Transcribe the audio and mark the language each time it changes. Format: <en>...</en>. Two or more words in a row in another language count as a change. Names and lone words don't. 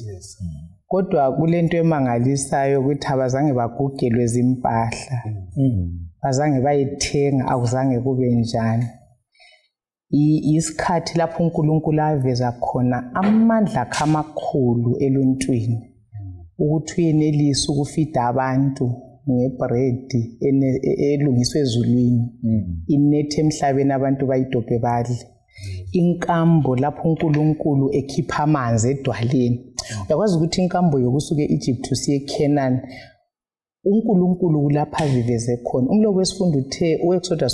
<nd>Kodwa kulento emangalisayo ukuthi abazange bagugelwe zimpahla, bazange bayithenga, akuzange kube njani. isikhathi lapho uNkulunkulu aveza khona amandla akhe amakhulu eluntwini ukuthi uyenelisa ukufida abantu ngebread elungiswe ezulwini inethe emhlabeni abantu bayidobhe badle inkambo lapho uNkulunkulu ekhipha amanzi edwaleni uyakwazi ukuthi inkambo yokusuka eEgypt usiye eCanaan uNkulunkulu kulapha aviveze khona umlobo wesifundo uthe uExodus</nd>